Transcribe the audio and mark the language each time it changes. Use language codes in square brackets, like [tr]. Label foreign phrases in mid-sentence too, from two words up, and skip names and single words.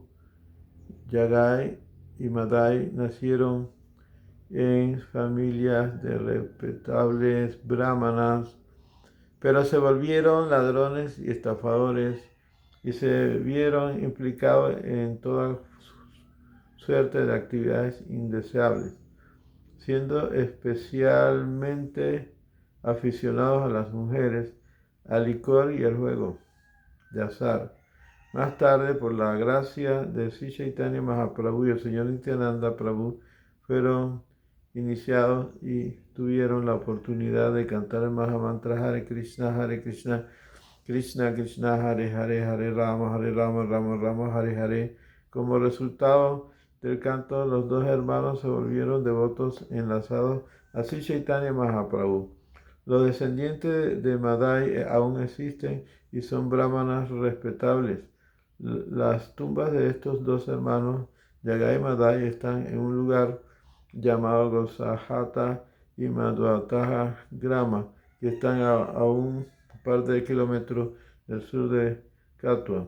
[es] Yagai y Madai nacieron en familias de respetables brahmanas, pero se volvieron ladrones y estafadores y se vieron implicados en toda suerte de actividades indeseables, siendo especialmente aficionados a las mujeres. al licor y al juego de azar. Más tarde, por la gracia de Sri Chaitanya Mahaprabhu y el señor Nityananda Prabhu, fueron iniciados y tuvieron la oportunidad de cantar el Mahamantra [sa] Hare Krishna, Krishna Krishna, Hare Hare, Hare Rama, Rama Rama, Hare Hare. [es] Como resultado del canto, los dos hermanos se volvieron devotos enlazados a Sri Chaitanya Mahaprabhu. Los descendientes de Madai aún existen y son brahmanas respetables. Las tumbas de estos dos hermanos, Jagai y Madai, están en un lugar llamado Gosahata y Madhvataha Grama, que están a un par de kilómetros del sur de Katwa.